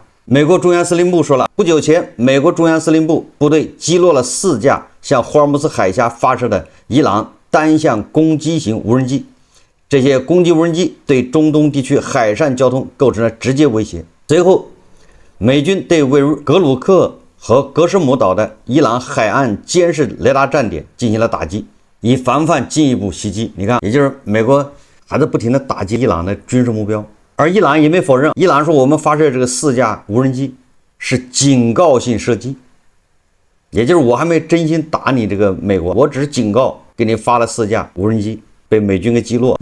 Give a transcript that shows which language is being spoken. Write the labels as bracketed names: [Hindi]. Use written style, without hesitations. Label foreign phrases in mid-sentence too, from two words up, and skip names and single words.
[Chinese] 美國中央司令部說了，不久前，美國中央司令部部隊擊落了4架向霍爾木茲海峽發射的伊朗单向攻击型無人機。这些攻击无人机对中東地区海上交通構成了直接威胁。随后，美軍对位于格鲁克和格什姆島的伊朗海岸監視雷達站點進行了打擊，以防範進一步襲擊。你看，也就是美國還在不停地打擊伊朗的軍事目標，而伊朗也沒否認。伊朗說我們發射這個4架無人機是警告性射擊，也就是我還沒真心打你這個美國，我只是警告，給你發了4架無人機被美軍給擊落。